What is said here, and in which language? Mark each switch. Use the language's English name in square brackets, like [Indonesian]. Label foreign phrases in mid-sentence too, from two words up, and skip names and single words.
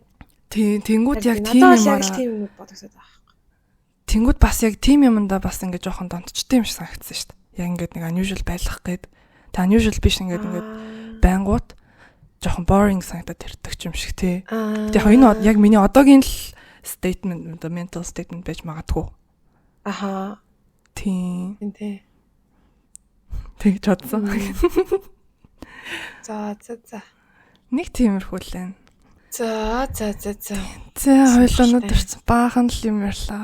[Mongolian] Тэнгүүд яг тийм юмараа. Тийм юм бодогдоод байгаа. Тэнгүүд бас яг тийм юмдаа бас ингээд жоохон донтчтой юм шиг санагдсан шүү дээ. Яг ингээд нэг unusual байх гээд. Та unusual биш ингээд байнгут жоохон boring санагдаад ирдэг юм шиг тий. Тэгээ энэ яг миний одоогийн л [English] statement mental statement [Mongolian] байж магадгүй. Аха. Тийм. Тий. Тэгж бодсон. За. Нэг тиймэрхүү л байна. За. Хоёлоо өдөрч баахан л юм ярьлаа.